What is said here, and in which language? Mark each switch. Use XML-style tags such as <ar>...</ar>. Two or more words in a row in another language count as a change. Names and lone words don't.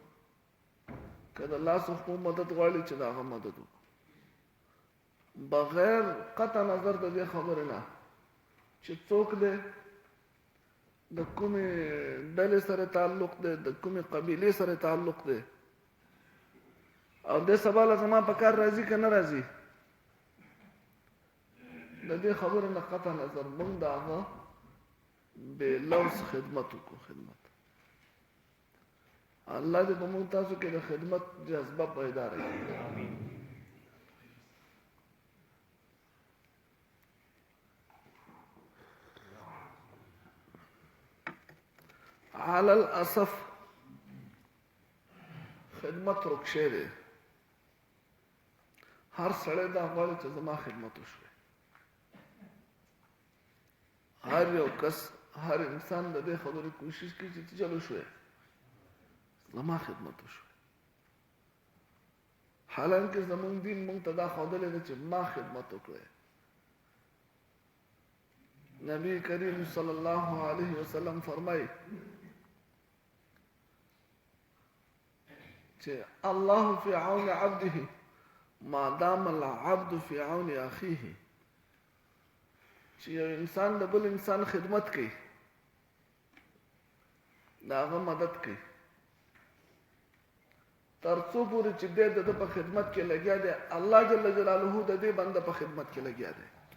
<ps>که د الله څخه مدد غواړي چې د هغه مدد وکړو، بغیر قطع نظر د دې خبرې نه چې څوک دی، د کومې ډلې سره تعلق دی، د کومې قبیلې سره تعلق دی، او دې سبا له زما په کار راځي که نه راځي. د دې خبرې نه قطع نظر موږ د هغه بې لوث خدمت وکړو. خدمت الله دې په موږ تاسو کې د خدمت جذبه پیدا کړي.</ps> <ar>على الاسف</ar> <ps>خدمت رکشه دی. هر سړی دا غواړي چې زما خدمت وشوي. هر یو کس، هر انسان د دې خبرې کوشش کوي چې چلو شوي زما خدمت وشوي. حالانکه زمونږ دین مونږ ته دا ښودلی دی چې ما خدمت وکړئ. نبی کریم</ps> <ar>صلی الله علیه وسلم</ar> <ps>فرمایي چې</ps> <ar>الله فی عون عبده ما دام العبد فی عون اخیه،</ar> <ps>چې یو انسان د بل انسان خدمت کوي، د هغه مدد کوي، تر څو پورې چې دی د ده په خدمت کې لګیا دی، الله جل جلاله د دې بنده په خدمت کې لګیا دی.</ps>